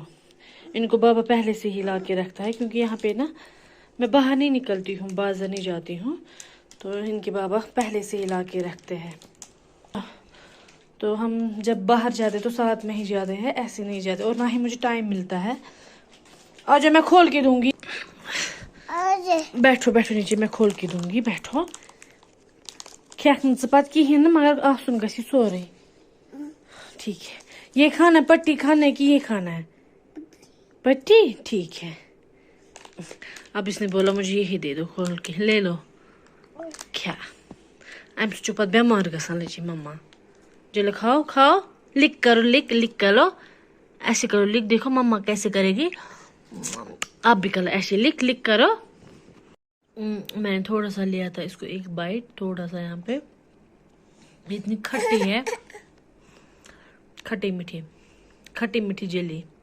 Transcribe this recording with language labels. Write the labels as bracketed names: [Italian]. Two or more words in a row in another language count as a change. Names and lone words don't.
[Hindi] इनको बाबा पहले से ही ला के रखता है, क्योंकि यहाँ पे ना मैं बाहर नहीं निकलती हूँ, बाजार नहीं जाती हूँ, तो इनके बाबा पहले से ही ला के रखते हैं। तो हम जब बाहर जाते तो साथ में ही जाते हैं, ऐसे नहीं जाते, और ना ही मुझे टाइम मिलता है। आज मैं खोल के दूंगी, बैठो बैठो नीचे, मैं खोल के दूंगी, बैठो। [Kashmiri] खेन पत कहें ना, मगर आसन गसी सोरे। [Hindi] ठीक है, ये खाना पट्टी खाना है कि ये खाना है? पट्टी, ठीक है। अब इसने बोला मुझे यही दे दो खोल के, ले लो। [Kashmiri] क्या अम चुप बेमार गसान लची मम्मा। [Hindi] जो खाओ खाओ, लिक करो, लिक लिक करो, ऐसे करो लिक। देखो मम्मा कैसे करेगी, आप भी करो ऐसे, लिक लिक करो। मैंने थोड़ा सा लिया था इसको, एक बाइट, थोड़ा सा। यहाँ पे इतनी खट्टी है, खट्टी मीठी जेली।